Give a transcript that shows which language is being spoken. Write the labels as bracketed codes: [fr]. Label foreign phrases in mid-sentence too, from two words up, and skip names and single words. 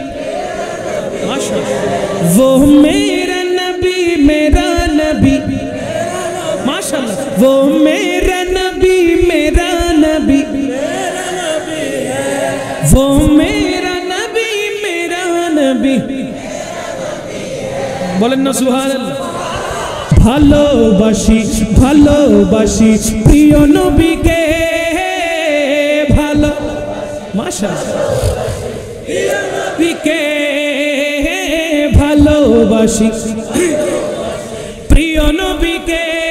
[ur] وہ میرا نبی میرا نبی ماشاءاللہ، وہ میرا نبی میرا نبی وہ میرا نبی میرا نبی، بولیں نا [ar] سبحان اللہ۔ [bn] ভালোবাসি ভালোবাসি প্রিয় নবীকে ভালো মাশাআল্লাহ নবীকে ভালোবাসি প্রিয় নবীকে